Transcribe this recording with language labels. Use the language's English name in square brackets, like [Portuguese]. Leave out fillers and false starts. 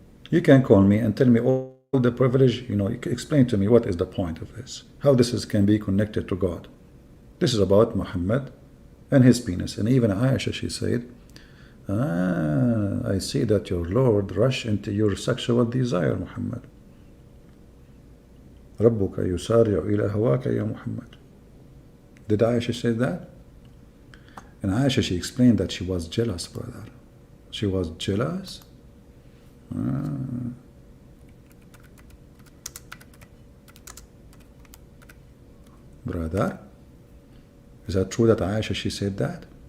[English] You can call me and tell me all the privilege, you know, you can explain to me what is the point of this, how this can be connected to God. This is about Muhammad and his penis. And even Aisha, she said, I see that your Lord rush into your sexual desire, Muhammad. [Arabic] ربك يسارع إلى هواك يا Muhammad. [English] Did Aisha say that? And Aisha, she explained that she was jealous, brother. She was jealous? Brother, is that true that Aisha, she said that?